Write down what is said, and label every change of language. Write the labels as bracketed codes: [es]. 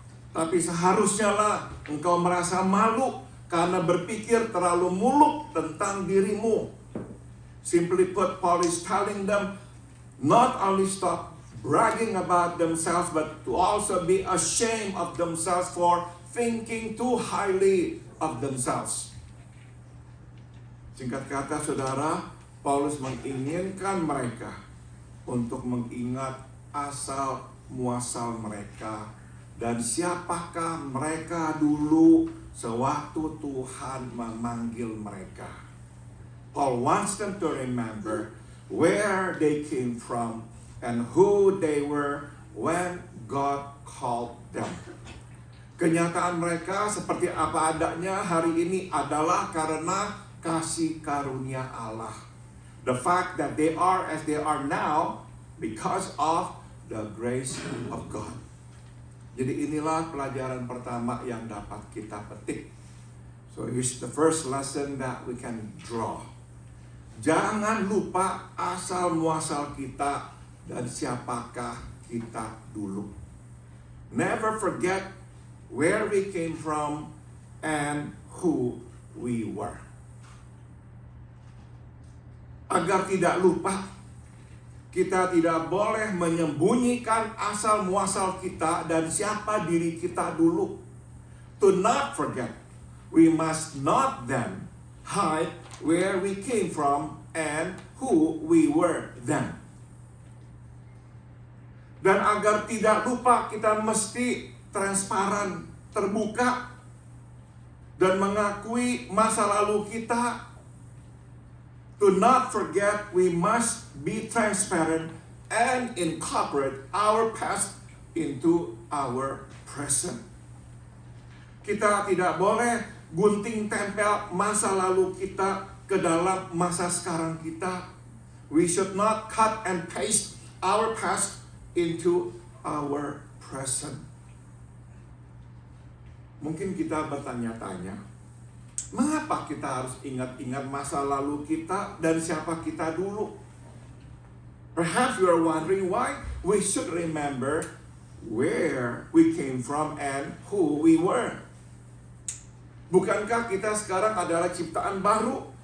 [id] Tapi seharusnya lah engkau merasa malu karena berpikir terlalu muluk tentang dirimu. [en] Simply put, Paul is telling them not only stop bragging about themselves, but to also be ashamed of themselves for thinking too highly of themselves. [id] Singkat kata, saudara, Paulus menginginkan mereka untuk mengingat asal muasal mereka dan siapakah mereka dulu sewaktu Tuhan memanggil mereka. [en] Paul wants them to remember where they came from and who they were when God called them. [id] Kenyataan mereka seperti apa adanya hari ini adalah karena kasih karunia Allah. [en] The fact that they are as they are now because of the grace of God. [id] Jadi inilah pelajaran pertama yang dapat kita petik. [en] So here's the first lesson that we can draw. [id] Jangan lupa asal muasal kita dan siapakah kita dulu. [en] Never forget where we came from and who we were. [id] Agar tidak lupa, kita tidak boleh menyembunyikan asal muasal kita dan siapa diri kita dulu. [en] To not forget, we must not then hide where we came from and who we were then. [id] Dan agar tidak lupa, kita mesti transparan, terbuka, dan mengakui masa lalu kita. [en] To not forget, we must be transparent and incorporate our past into our present. [id] Kita tidak boleh gunting tempel masa lalu kita ke dalam masa sekarang kita. [en] We should not cut and paste our past into our present. [id] Mungkin kita bertanya-tanya, mengapa kita harus ingat-ingat masa lalu kita dan siapa kita dulu? [en] Perhaps you are wondering why we should remember where we came from and who we were. [id] Bukankah kita sekarang adalah ciptaan baru?